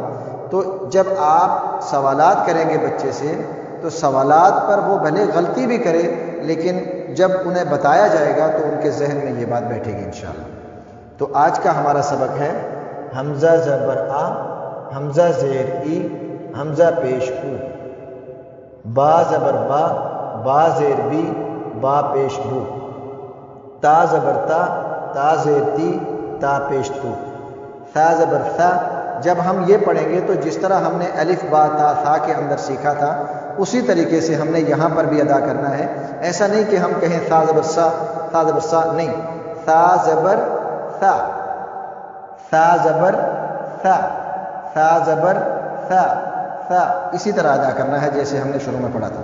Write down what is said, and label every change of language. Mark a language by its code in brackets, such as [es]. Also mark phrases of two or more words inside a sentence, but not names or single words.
[ur] تو جب آپ سوالات کریں گے بچے سے تو سوالات پر وہ بھلے غلطی بھی کرے، لیکن جب انہیں بتایا جائے گا تو ان کے ذہن میں یہ بات بیٹھے گی انشاءاللہ۔ تو آج کا ہمارا سبق ہے حمزہ زبر آ، حمزہ زیر ای، حمزہ پیش او، با زبر با، با زیر بی، با پیش بو، تا زبر تا، تا زیر تی، تا پیش تو، ثا زبر ثا۔ جب ہم یہ پڑھیں گے تو جس طرح ہم نے الف با تا ثا کے اندر سیکھا تھا اسی طریقے سے ہم نے یہاں پر بھی ادا کرنا ہے۔ ایسا نہیں کہ ہم کہیں ثا زبر سا، ثا زبر سا، نہیں، ثا زبر ثا، ثا زبر ثا، ثا زبر ثا، ثا، اسی طرح ادا کرنا ہے جیسے ہم نے شروع میں پڑھا تھا۔